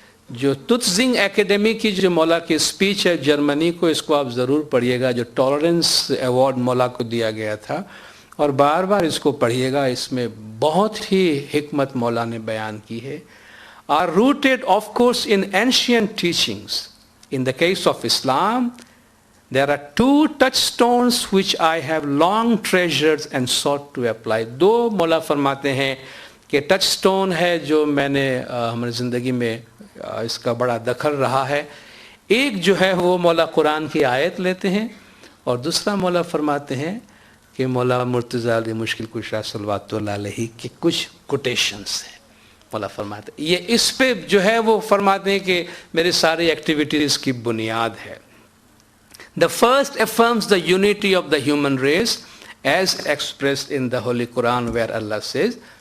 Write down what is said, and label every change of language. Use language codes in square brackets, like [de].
[ur] جو تتزنگ اکیڈمی کی جو مولا کی اسپیچ ہے جرمنی کو، اس کو آپ ضرور پڑھیے گا، جو ٹالرنس ایوارڈ مولا کو دیا گیا تھا، اور بار بار اس کو پڑھیے گا، اس میں بہت ہی حکمت مولا نے بیان کی ہے۔ [en] are rooted of course in ancient teachings. In the case of Islam, there are two touchstones which I have long treasured and sought to apply. [ur] دو مولا فرماتے ہیں کہ ٹچ سٹون ہے جو میں نے ہماری زندگی میں اس کا بڑا دخل رہا ہے۔ ایک جو ہے وہ مولا قرآن کی آیت لیتے ہیں، اور دوسرا مولا فرماتے ہیں کہ مولا مرتضیٰ علی مشکل کشا صلوات اللہ علیہ کے کچھ کوٹیشنز ہیں۔ مولا فرماتے ہیں یہ اس پہ جو ہے وہ فرماتے ہیں کہ میرے ساری ایکٹیویٹیز کی بنیاد ہے۔ [en] The first affirms the unity of the human race as expressed in the Holy Quran where Allah says،